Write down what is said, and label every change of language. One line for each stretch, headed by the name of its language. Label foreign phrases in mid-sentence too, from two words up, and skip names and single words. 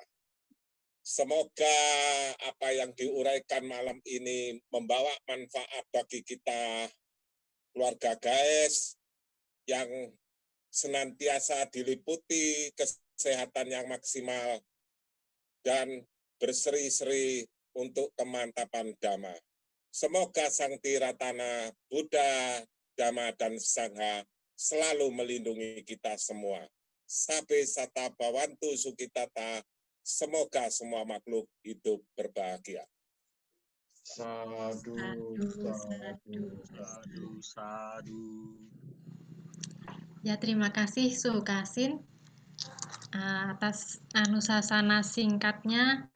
Indonesian: Semoga apa yang diuraikan malam ini membawa manfaat bagi kita keluarga guys yang senantiasa diliputi kesehatan yang maksimal dan berseri-seri untuk kemantapan Dhamma. Semoga Sang Tiratana, Buddha, Dhamma, dan Sangha selalu melindungi kita semua.
Pali: Sabe sata bawantu sukitata,
Indonesian: semoga semua makhluk hidup berbahagia.
Pali: Sadu, sadu, sadu, sadu.
Indonesian: Ya, terima kasih Su Kasin atas anusasana singkatnya.